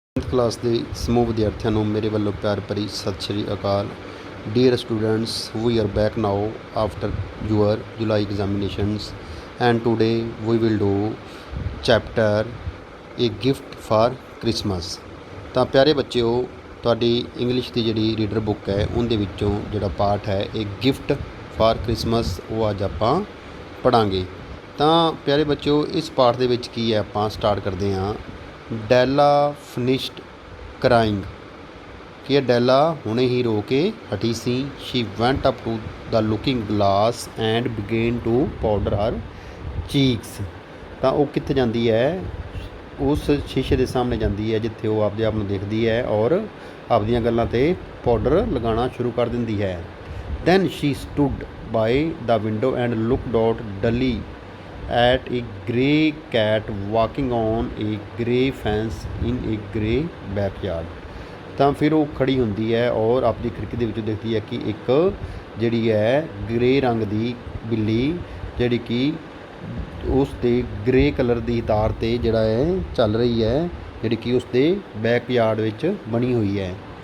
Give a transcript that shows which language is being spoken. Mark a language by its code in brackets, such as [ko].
[pa] Class ਦੇ ਸਮੂਹ ਵਿਦਿਆਰਥੀਆਂ ਨੂੰ ਮੇਰੇ ਵੱਲੋਂ ਪਿਆਰ ਭਰੀ ਸਤਿ ਸ਼੍ਰੀ ਅਕਾਲ। [en] Dear students, we are back now after your July examinations and today we will do chapter a gift for Christmas। [pa] ਤਾਂ ਪਿਆਰੇ ਬੱਚਿਓ, ਤੁਹਾਡੀ ਇੰਗਲਿਸ਼ ਦੀ ਜਿਹੜੀ ਰੀਡਰ ਬੁੱਕ ਹੈ ਉਹਦੇ ਵਿੱਚੋਂ ਜਿਹੜਾ ਪਾਠ ਹੈ ਇਹ ਗਿਫਟ ਫਾਰ ਕ੍ਰਿਸਮਸ ਉਹ ਅੱਜ ਆਪਾਂ ਪੜ੍ਹਾਂਗੇ। ਤਾਂ ਪਿਆਰੇ ਬੱਚਿਓ, ਇਸ ਪਾਠ ਦੇ ਵਿੱਚ ਕੀ ਹੈ, ਆਪਾਂ ਸਟਾਰਟ ਕਰਦੇ ਹਾਂ। ਡੈਲਾ [en] Finished crying. [pa] ਕਿ ਡੈਲਾ ਹੁਣੇ ਹੀ ਰੋ ਕੇ ਹਟੀ ਸੀ। [en] She went up to the looking glass and began to powder her cheeks. [pa] ਤਾਂ ਉਹ ਕਿੱਥੇ ਜਾਂਦੀ ਹੈ? ਉਸ ਸ਼ੀਸ਼ੇ ਦੇ ਸਾਹਮਣੇ ਜਾਂਦੀ ਹੈ ਜਿੱਥੇ ਉਹ ਆਪਦੇ ਆਪ ਨੂੰ ਦੇਖਦੀ ਹੈ ਔਰ ਆਪਦੀਆਂ ਗੱਲਾਂ 'ਤੇ ਪਾਊਡਰ ਲਗਾਉਣਾ ਸ਼ੁਰੂ ਕਰ ਦਿੰਦੀ ਹੈ। [en] Then she stood by the window and looked out dully at a grey cat walking on a grey fence in a grey backyard। [pa] ਤਾਂ ਫਿਰ ਉਹ ਖੜੀ ਹੁੰਦੀ ਹੈ ਔਰ ਆਪਣੀ ਖਿੜਕੀ ਦੇ ਵਿੱਚੋਂ ਦੇਖਦੀ ਹੈ ਕਿ ਇੱਕ ਜਿਹੜੀ ਹੈ ਗ੍ਰੇ ਰੰਗ ਦੀ ਬਿੱਲੀ ਜਿਹੜੀ ਕਿ ਉਸ ਦੇ ਗ੍ਰੇ ਕਲਰ ਦੀ ਤਾਰ 'ਤੇ ਜਿਹੜਾ ਹੈ ਚੱਲ ਰਹੀ ਹੈ, ਜਿਹੜੀ ਕਿ ਉਸ ਦੇ ਬੈਕਯਾਰਡ ਵਿੱਚ ਬਣੀ ਹੋਈ ਹੈ।